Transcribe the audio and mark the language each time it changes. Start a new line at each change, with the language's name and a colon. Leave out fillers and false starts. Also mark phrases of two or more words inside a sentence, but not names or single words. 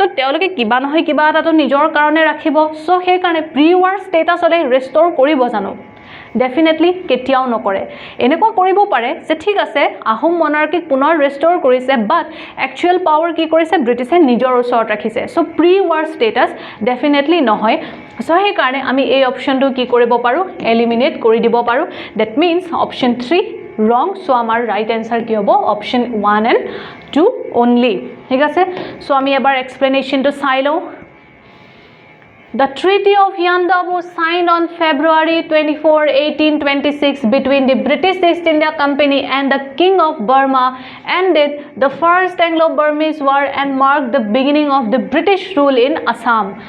Assamese: তেওঁলোকে কিবা নহয় কিবা এটা নিজৰ কাৰণে ৰাখিব সো সেই কাৰণে
English: pre war statusলে
Assamese: ৰেষ্টৰ কৰিব জানো ডেফিনেটলি কেতিয়াও নকৰে এনেকুৱা কৰিব পাৰে যে ঠিক আছে আহোম মনাৰ্কিক পুনৰ ৰেষ্টৰ কৰিছে বাট
English: actual power
Assamese: কি কৰিছে ব্ৰিটিছে নিজৰ ওচৰত ৰাখিছে সো
English: pre war status definitely
Assamese: নহয় সো সেই কাৰণে আমি এই অপশনটো কি কৰিব পাৰো এলিমিনেট কৰি দিব পাৰো
English: that means option 3 wrong so
Assamese: আমাৰ
English: right answer
Assamese: কি হ'ব
English: option 1 and 2 only
Assamese: ঠিক আছে সো আমি এবাৰ এক্সপ্লেনেশনটো চাই লও
English: The Treaty of Yandabu signed on February 24, 1826 between the British East India Company and the King of Burma ended the First Anglo-Burmese War and marked the beginning of the British rule in Assam.